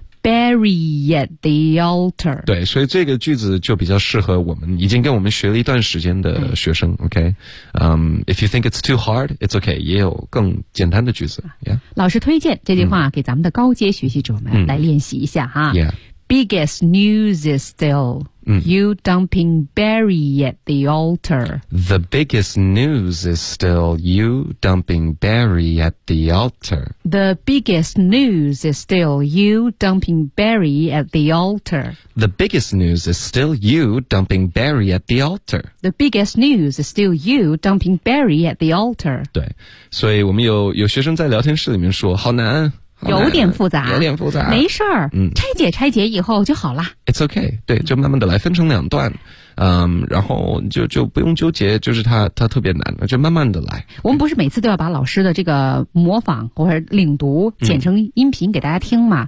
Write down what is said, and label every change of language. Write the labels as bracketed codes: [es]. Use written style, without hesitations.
[en] Barry at the altar. [zh] 对，所以这个句子就比较适合我们已经跟我们学了一段时间的学生 , OK?、If you think it's too hard, it's OK, 也有更简单的句子。 Yeah? 老师推荐这句话给咱们的高阶学习者们来练习一下哈。 [en] Biggest news is still you dumping Barry at the altar. The biggest news is still you dumping Barry at the altar. The biggest news is still you dumping Barry at the altar. The biggest news is still you dumping Barry at the altar. The biggest news is still you dumping Barry at the altar. [zh] 对，所以我们有学生在聊天室里面说，好难。有点复杂，没事儿，拆解以后就好了。 It's okay，对，就慢慢的来，分成两段，然后就不用纠结，就是它特别难，就慢慢的来。我们不是每次都要把老师的这个模仿或者领读剪成音频给大家听嘛？